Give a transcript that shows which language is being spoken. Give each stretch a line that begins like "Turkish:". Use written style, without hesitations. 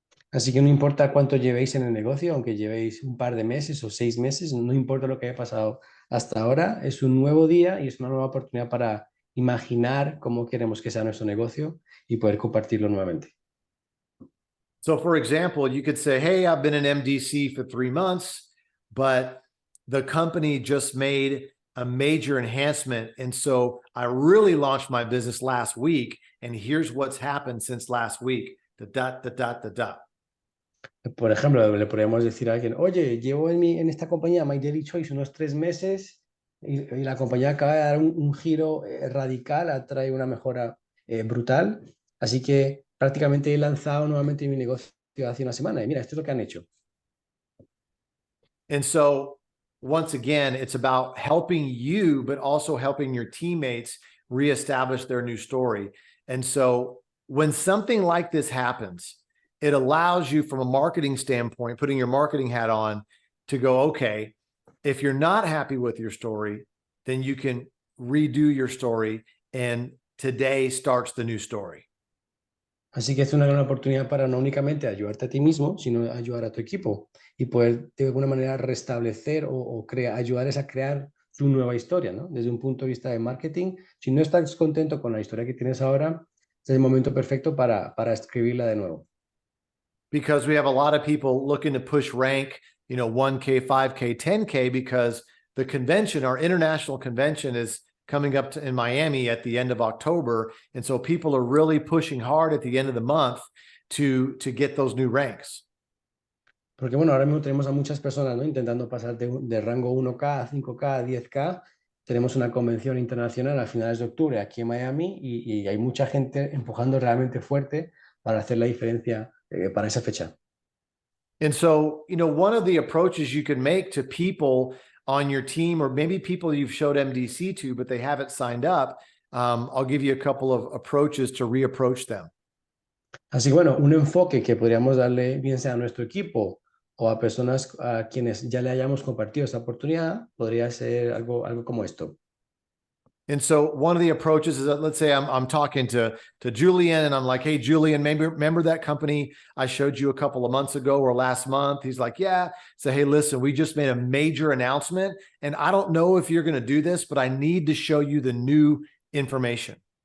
Spanish: Así que no importa cuánto llevéis en el negocio, aunque llevéis un par de meses o 6 meses, no importa lo que haya pasado hasta ahora, es un nuevo día y es una nueva oportunidad para imaginar cómo queremos que sea nuestro negocio y poder compartirlo nuevamente.
English: So, for example, you could say, hey, I've been in MDC for 3 months, but the company just made a major enhancement. And so I really launched my business last week. And here's what's happened since last week. Da, da, da, da, da, da.
Spanish: Por ejemplo, le podríamos decir a alguien, oye, llevo en esta compañía, My Daily Choice, unos 3 meses y la compañía acaba de dar un giro radical, ha traído una mejora brutal. Así que prácticamente he lanzado nuevamente mi negocio hace una semana y mira, esto es lo que han hecho.
English: And so, once again, it's about helping you, but also helping your teammates reestablish their new story. And so, when something like this happens, it allows you, from a marketing standpoint, putting your marketing hat on, to go, okay, if you're not happy with your story, then you can redo your story. And today starts the new story.
Spanish: Así que es una gran oportunidad para no únicamente ayudarte a ti mismo, sino ayudar a tu equipo y poder de alguna manera restablecer o ayudarles a crear su nueva historia, ¿no? Desde un punto de vista de marketing, si no estás contento con la historia que tienes ahora, es el momento perfecto para escribirla de nuevo.
English: Because we have a lot of people looking to push rank, 1K, 5K, 10K, because the convention, our international convention, is coming up in Miami at the end of October. And so people are really pushing hard at the end of the month to get those new ranks.
Spanish: Porque bueno, ahora mismo tenemos a muchas personas, ¿no? Intentando pasar de rango 1K a 5K a 10K. Tenemos una convención internacional a finales de octubre aquí en Miami y hay mucha gente empujando realmente fuerte para hacer la diferencia para esa fecha.
English: And so, one of the approaches you can make to people on your team, or maybe people you've showed MDC to, but they haven't signed up, I'll give you a couple of approaches to reapproach them.
Spanish: Así que bueno, un enfoque que podríamos darle bien sea a nuestro equipo o a personas a quienes ya le hayamos compartido esta oportunidad, podría ser algo como esto.
English: And so one of the approaches is that, let's say I'm talking to Julian and I'm like, hey, Julian, maybe remember that company I showed you a couple of months ago or last month? He's like, yeah. So, hey, listen, we just made a major announcement and I don't know if you're going to do this, but I need to show you the new information.